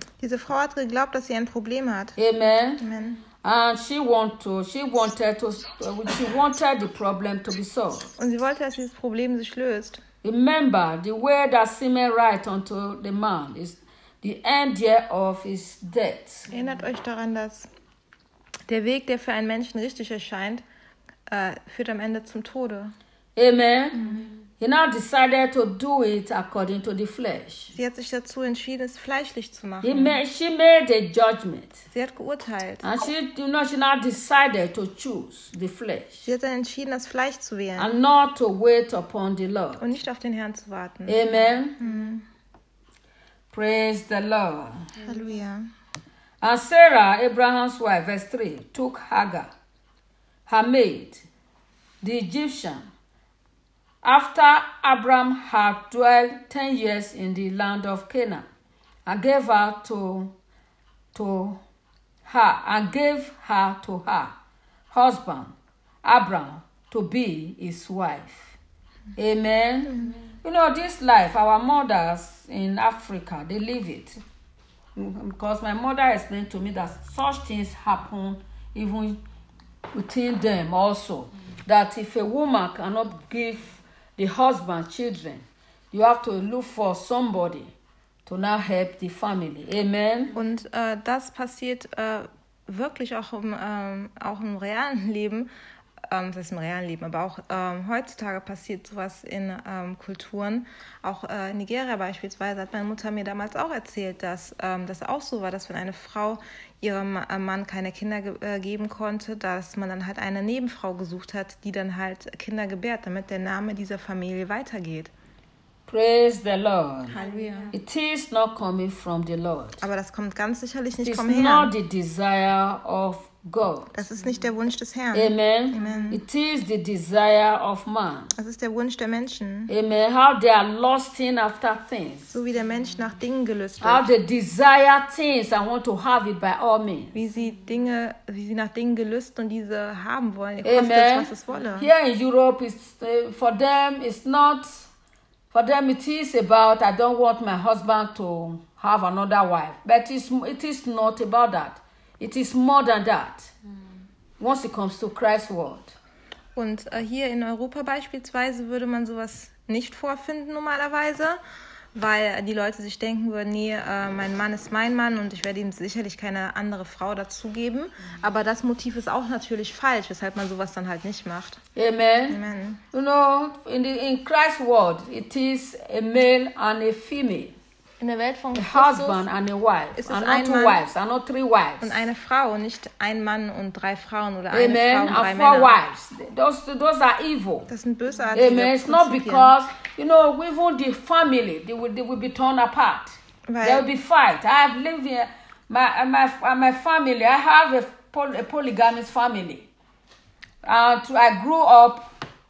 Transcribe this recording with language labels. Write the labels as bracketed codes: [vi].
[de] Diese Frau hat geglaubt, dass sie ein Problem hat. Amen. Amen. [en] And she wanted the problem to be solved. [de] Und sie wollte, dass dieses Problem sich löst. [en] Remember, the way that seemeth right unto the man is the end thereof is death. [de] Erinnert euch daran, dass der Weg, der für einen Menschen richtig erscheint, führt am Ende zum Tode. Amen. Amen. [en] He now decided to do it according to the flesh. [de] Sie hat sich dazu entschieden, es fleischlich zu machen. [en] She made a judgment. [de] Sie hat geurteilt. [en] And she, you know, she now decided to choose the flesh. [de] Sie hat dann entschieden, das Fleisch zu wählen. [en] And not to wait upon the Lord. [de] Und nicht auf den Herrn zu warten. Amen. Mm-hmm. [en] Praise the Lord. Hallelujah. And Sarah, Abraham's wife, verse 3, took Hagar, her maid, the Egyptian, after Abram had dwelt 10 years in the land of Canaan, and gave her to her husband, Abram, to be his wife. Amen. Amen. You know, this life, our mothers in Africa, they live it. Because my mother explained to me that such things happen even within them also. That if a woman cannot give the husband children, you have to look for somebody to now help the family. Amen. [de] Und das passiert wirklich auch im auch im realen Leben, das heißt im realen Leben, aber auch heutzutage passiert sowas in Kulturen. Auch in Nigeria beispielsweise hat meine Mutter mir damals auch erzählt, dass das auch so war, dass wenn eine Frau ihrem Mann keine Kinder geben konnte, dass man dann halt eine Nebenfrau gesucht hat, die dann halt Kinder gebärt, damit der Name dieser Familie weitergeht. [en] Praise the Lord. Hallelujah. It is not coming from the Lord. [de] Aber das kommt ganz sicherlich nicht vom Herrn. [en] It is not the desire of God. [de] Das ist nicht der Wunsch des Herrn. Amen. Amen. [en] It is the desire of man. [de] Das ist der Wunsch der Menschen. [en] Amen. How they are lusting after things. [de] So wie der Mensch nach Dingen gelüstet. [en] How they desire things and want to have it by all means. [de] Wie sie nach Dingen gelüstet und diese haben wollen. Amen. Kostet, was es wolle. [en] Here in Europe, for them, it's not. For them, it is about, I don't want my husband to have another wife. But it is not about that. It is more than that. Once it comes to Christ's word. [de] Und hier in Europa beispielsweise würde man sowas nicht vorfinden normalerweise, weil die Leute sich denken würden, nee, mein Mann ist mein Mann und ich werde ihm sicherlich keine andere Frau dazugeben. Aber das Motiv ist auch natürlich falsch, weshalb man sowas dann halt nicht macht. Amen. Amen. [en] You know, in Christ's world, it is a male and a female. [de] In der Welt von [en] Christus, a husband and a wife, [de] ist es [en] and [de] ein [en] not [de] Mann [en] two wives, and not three wives. [de] Und eine Frau, nicht ein Mann und drei Frauen oder Amen. Eine Frau und drei Männer. [en] Four wives. Those are evil. [de] Das sind bösartige Amen. [en] It's not because you know, even the family, they will be torn apart. Right. There will be fight. I have lived here, my family. I have a polygamous family. I grew up.